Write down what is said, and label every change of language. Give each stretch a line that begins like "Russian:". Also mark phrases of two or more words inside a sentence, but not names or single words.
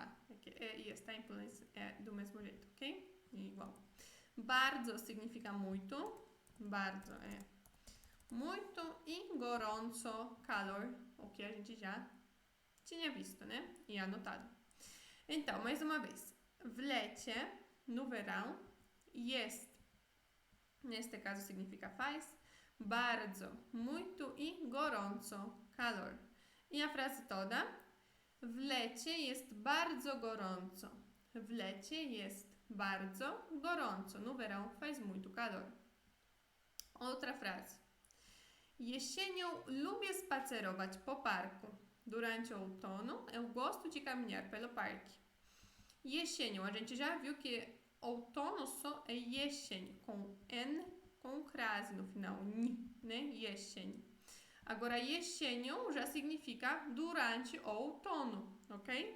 Portuguese: E está em polonês é do mesmo jeito, ok? Igual. Bardzo significa muito. Bardzo é muito. E gorąco, calor, o que a gente já tinha visto, né? E anotado. Então, mais uma vez.
Polish: W lecie,
Portuguese: no verão.
Polish: Jest,
Portuguese: neste caso significa faz. Bardzo, muito. E gorąco, calor. I a frase toda.
Polish: W lecie jest bardzo gorąco. W lecie jest bardzo gorąco.
Portuguese: No verão faz muito calor. Outra frase.
Polish: Jesienią lubię spacerować po parku.
Portuguese: Durante o outono, eu gosto de caminhar pelo parque. Jesienią, a gente já viu que outono só é jesień, com N, com crase no final, N, né?
Polish: Jesień.
Portuguese: Agora, jesienią já significa durante o outono, ok?